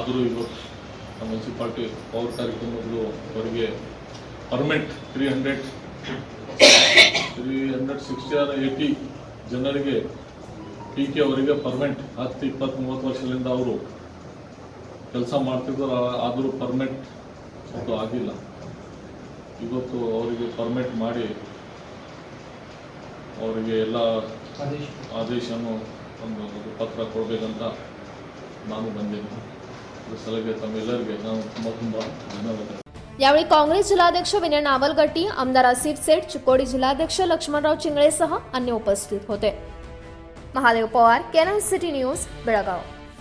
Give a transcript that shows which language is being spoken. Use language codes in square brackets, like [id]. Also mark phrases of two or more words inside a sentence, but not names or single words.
[kn] ಆದರೂ ಇವತ್ತು ಮುನ್ಸಿಪಾಲ್ಟಿ ಪವರ್ ಕಾರ್ಯಕ್ರಮಗಳು ಅವರಿಗೆ ಪರ್ಮನೆಂಟ್ 360 or 80 ಜನರಿಗೆ ಪಿ ಕೆ ಅವರಿಗೆ ಪರ್ಮನೆಂಟ್ 10, 20, 30 ವರ್ಷದಿಂದ ಅವರು ಕೆಲಸ ಮಾಡ್ತಿದ್ರು, ಆದರೂ ಪರ್ಮನೆಂಟ್ ಅದು ಆಗಿಲ್ಲ. ಇವತ್ತು ಅವರಿಗೆ ಪರ್ಮನೆಂಟ್ ಮಾಡಿ ಅವರಿಗೆ ಎಲ್ಲ ಆದೇಶವನ್ನು ಒಂದು ಪತ್ರ ಕೊಡಬೇಕಂತ ನಾನು ಬಂದಿದ್ದೀನಿ. ಅದ್ರ ಸಲಹೆ ತಮ್ಮೆಲ್ಲರಿಗೆ ನಾನು ತುಂಬ ಧನ್ಯವಾದ. [mr] यावेळी काँग्रेस जिल्हाध्यक्ष विनय नावलगट्टी, आमदार आसिफ सेठ, चिकोडी जिल्हाध्यक्ष लक्ष्मणराव चिंगळेसह अन्य उपस्थित होते. महादेव पवार, केनन सिटी न्यूज, बेळगाव.